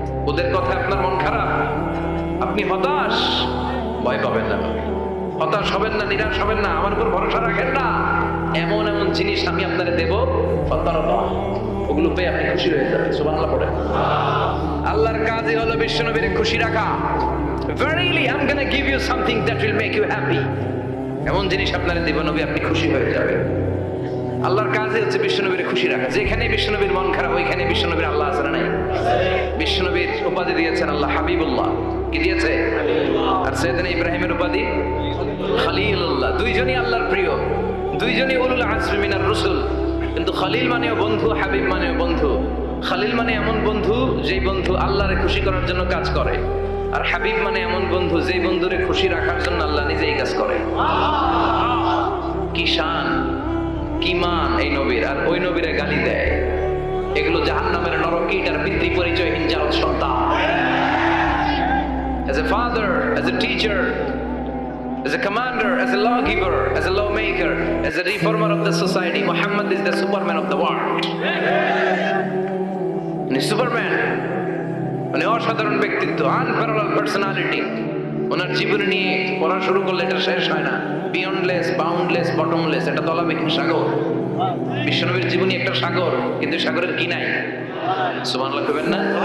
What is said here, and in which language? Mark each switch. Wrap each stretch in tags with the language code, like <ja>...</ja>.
<bn>ওদের কথা আপনার মন খারাপ, আপনি হতাশ, ভয় পাবেন না, হতাশ হবেন না, নিরাশ হবেন না, আমার উপর ভরসা রাখেন না। এমন এমন জিনিস আমি আপনারে দেব, ফাতারদা, ওগুলো পেয়ে আপনি খুশি হয়ে যাবেন। সুবহানাল্লাহ পড়েন। আল্লাহর কাজই হলো বিশ্বনবীরে খুশি রাখা।</bn> <en>Verily I'm going to give you something that will make you happy.</en> <bn>এমন জিনিস আপনারে দেব নবী, আপনি খুশি হয়ে যাবেন। আল্লাহর কাজই হচ্ছে বিশ্বনবীরে খুশি রাখা। যেখানে বিশ্বনবীর মন খারাপ, ওইখানে বিশ্বনবীর আল্লাহ আছে না নাই? বিশ্বনবীর উপাধি দিয়েছেন আল্লাহ হাবিবুল্লাহ। কি দিয়েছে? আর সাইয়েদনা ইব্রাহিমের উপাধি খলিলুল্লাহ। দুইজনই আল্লাহর প্রিয়, দুইজনই</bn> <ar>উলুল আজমি মিনার রাসূল।</ar> <bn>কিন্তু খলিল মানেও বন্ধু, হাবিব মানেও বন্ধু। খলিল মানে এমন বন্ধু যেই বন্ধু আল্লাহরে খুশি করার জন্য কাজ করে, আর হাবিব মানে এমন বন্ধু যেই বন্ধুরে খুশি রাখার জন্য আল্লাহ নিজেই কাজ করে। কি শান, কি মান এই নবীর, আর ওই নবীরে গালি দেয়। এগুলো জাহান্নামের নরকীট আর পিতৃ পরিচয়হীন জাত সন্তান।</bn> <en>As a father, as a teacher, as a commander, as a lawgiver, as a lawmaker, as a reformer of the society, Muhammad is the Superman of the world. Superman,</en> <bn>মানে অসাধারণ ব্যক্তিত্ব, আনপ্যারালাল পার্সোনালিটি। ওনার জীবন নিয়ে পড়া শুরু করলে এটা শেষ হয় না।</bn> <en>beyondless, boundless, bottomless,</en> <bn>এটা তলাবিহীন সাগর। বিশ্বনবীর জীবনী একটা সাগর, কিন্তু সাগরের কি নাই? সুবহানাল্লাহ কইবেন না?</bn>